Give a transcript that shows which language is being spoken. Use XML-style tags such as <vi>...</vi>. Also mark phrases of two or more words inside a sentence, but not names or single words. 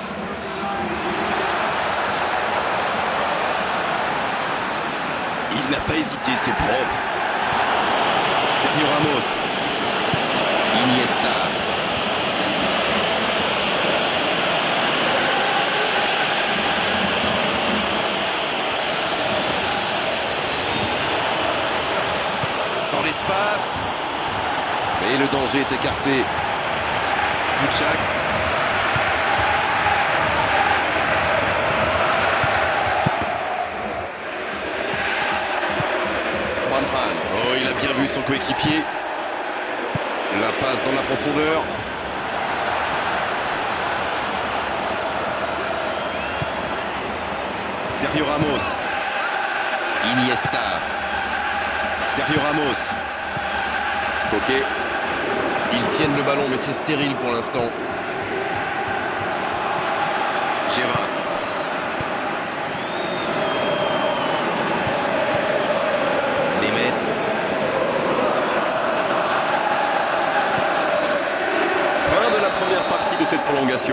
<fr>Il n'a pas hésité, c'est propre. Sergio Ramos. Iniesta. Dans l'espace. Et le danger est écarté. Duchak. Juan Fran. Oh, il a bien vu son coéquipier. La passe dans la profondeur. Sergio Ramos. Iniesta. Sergio Ramos. Coquet. Ils tiennent le ballon, mais c'est stérile pour l'instant. Gérard. Nemeth. Fin de la première partie de cette prolongation.</fr>